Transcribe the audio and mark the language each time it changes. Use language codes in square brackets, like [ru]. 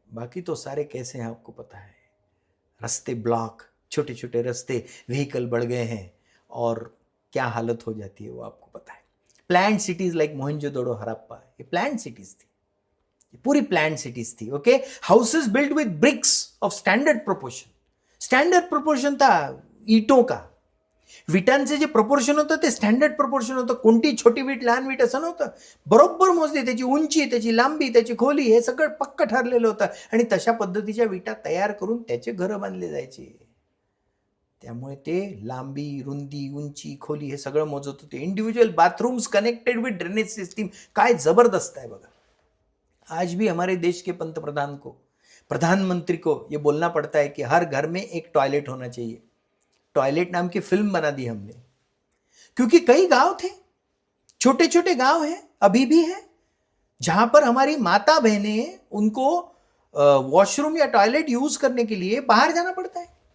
[hi] बाकी तो सारे कैसे हैं आपको पता है. रास्ते ब्लॉक, छोटे छोटे रास्ते, व्हीकल बढ़ गए हैं और क्या हालत हो जाती है वो आपको पता है. Planned cities like Mohenjodaro, Harappa, ये प्लान्ड सिटीज थी, ये पूरी प्लान्ड सिटीज थी. [en] Okay, houses built with bricks of standard proportion. [hi] Standard proportion था ईटों का. [mr] विटांचे जे प्रपोर्शन होतं ते स्टँडर्ड प्रपोर्शन होतं. कोणती छोटी वीट लहान वीट असं नव्हतं. बरोबर मोजली, त्याची उंची, त्याची लांबी, त्याची खोली, हे सगळं पक्क ठरलेलं होतं. आणि तशा पद्धतीच्या विटा तयार करून त्याचे घरं बांधले जायचे. त्यामुळे ते लांबी, रुंदी, उंची, खोली हे सगळं मोजत होते. [en] Individual bathrooms connected with drainage system. [mr] काय जबरदस्त आहे बघा. [hi] आज भी हमारे देश के पंतप्रधान को, प्रधानमंत्री को ये बोलना पड़ता है कि हर घर में एक टॉयलेट होना चाहिए. टॉयलेट नाम की फिल्म बना दी हमने, क्योंकि कई गांव थे, छोटे छोटे गांव हैं, अभी भी हैं, जहां पर हमारी माता बहनें, उनको वॉशरूम या टॉयलेट यूज करने के लिए बाहर जाना पड़ता है.